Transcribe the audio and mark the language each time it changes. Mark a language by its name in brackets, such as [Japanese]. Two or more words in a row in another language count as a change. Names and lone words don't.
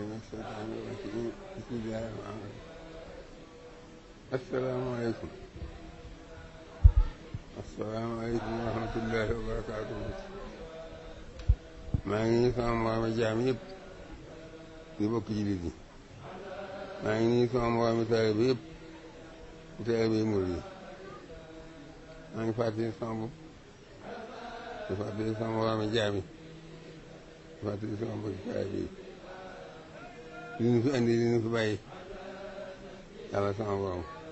[Arabic] الشيطان الرجيم بسم الله الرحمن الرحيم السلام عليكم ورحمة الله وبركاته [Wolof] maa ngi nii sama moromi jaam yëpp di bokk jullit yi maa ngi nii sama moromi taalibe yëpp di taalibe murid yi maa ngi fàttali sama bopp di fàttali sama moromi jaam yi di fàttali sama mbokki taalibe yi li ñu fi andi li ñu fi bàyyi yàlla sama borom